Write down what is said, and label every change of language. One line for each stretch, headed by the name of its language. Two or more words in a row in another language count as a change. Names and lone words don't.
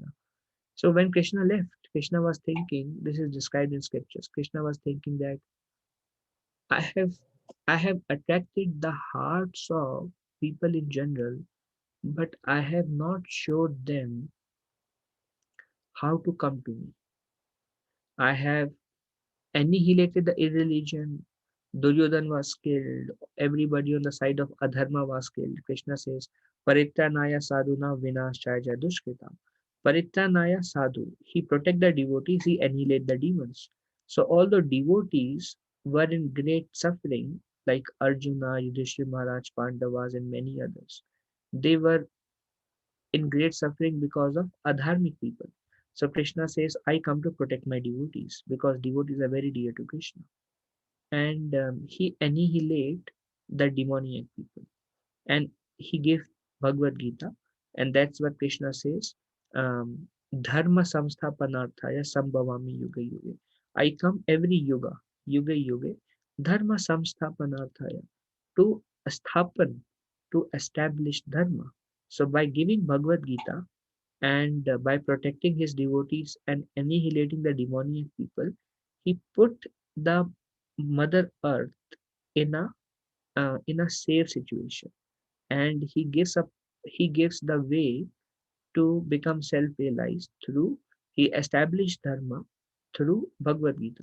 English: So when Krishna left, Krishna was thinking, this is described in scriptures, Krishna was thinking that I have I have attracted the hearts of people in general, but I have not showed them how to come to me. I have annihilated the irreligion. Duryodhan was killed. Everybody on the side of Adharma was killed. Krishna says,
Sanskrit: Paritranaya sadhuna vinashaya dushkrita. Paritranaya sadhu.
English: He protect the devotees, he annihilate the demons. So all the devotees were in great suffering, like Arjuna, Yudhishthira Maharaj, Pandavas, and many others. They were in great suffering because of adharmic people. So Krishna says, I come to protect my devotees because devotees are very dear to Krishna. And he annihilate the demoniac people. And he gave Bhagavad Gita, and that's what Krishna says.
Sanskrit: Dharma samsthapanarthaya sambhavami yuga yuga.
English: I come every yuga,
Sanskrit: dharma samsthapanarthaya,
English: to sthapan, to establish dharma. So by giving Bhagavad Gita and by protecting his devotees and annihilating the demoniac people, he put the Mother Earth in a safe situation, and he gives the way to become self-realized through he established dharma through Bhagavad Gita.